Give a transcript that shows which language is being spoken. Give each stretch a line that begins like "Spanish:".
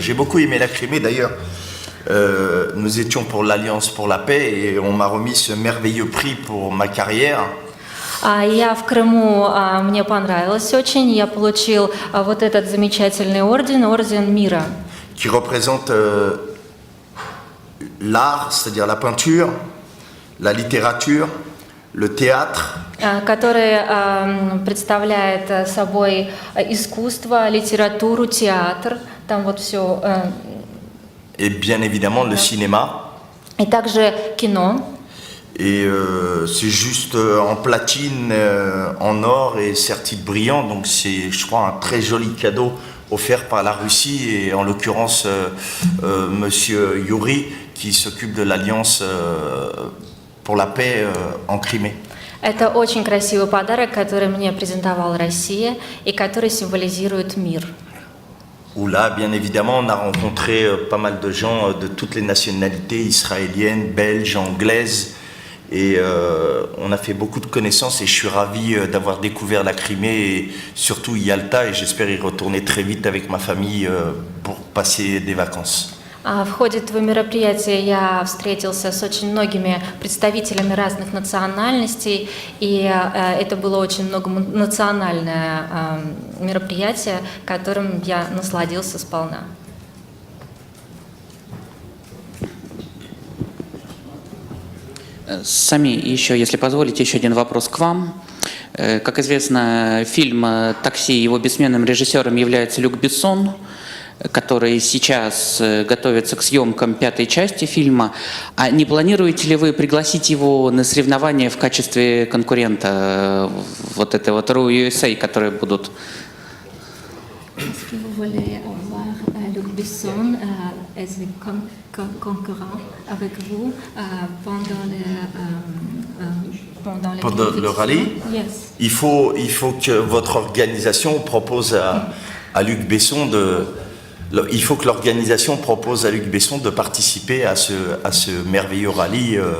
French: J'ai beaucoup aimé la Crimée d'ailleurs. Nous étions pour l'Alliance pour la paix et on m'a remis ce merveilleux prix pour ma carrière.
Russian: Я в Крыму, мне понравилось очень. Я получил вот этот замечательный орден, орден мира,
French: Qui représente l'art, c'est-à-dire la peinture, la littérature, le théâtre,
Russian: который представляет собой искусство, литературу, театр. Там вот все.
French: et bien évidemment le cinéma.
Russian: И также кино.
French: Et c'est juste en platine, en or et sertite brillant, donc c'est, je crois, un très joli cadeau offert par la Russie et en l'occurrence Monsieur Yuri qui s'occupe de l'Alliance pour la paix en Crimée.
Russian: Это очень красивый подарок, который мне презентовала Россия и который символизирует мир.
French: Où là, bien évidemment, on a rencontré pas mal de gens de toutes les nationalités, israéliennes, belges, anglaises, et on a fait beaucoup de connaissances et je suis ravi d'avoir découvert la Crimée et surtout Yalta et j'espère y retourner très vite avec ma famille pour passer des vacances.
Russian: В ходе этого мероприятия я встретился с очень многими представителями разных национальностей, и это было очень многонациональное мероприятие, которым я насладился сполна. Сами, еще, если позволите, еще один вопрос к вам. Как известно, фильм «Такси», его бессменным режиссером является Люк Бессон, который сейчас готовится к съемкам 5-й части фильма. А не планируете ли вы пригласить его на соревнования в качестве конкурента вот этой вот RU USA, которые будут?
French: Est-ce que vous voulez avoir Luc Besson
English: as a concurrent
French: avec vous pendant les Pendant le rallye,
English: Yes.
French: il faut que votre organisation propose à Luc Besson il faut que l'organisation propose à Luc Besson de participer à ce merveilleux rallye.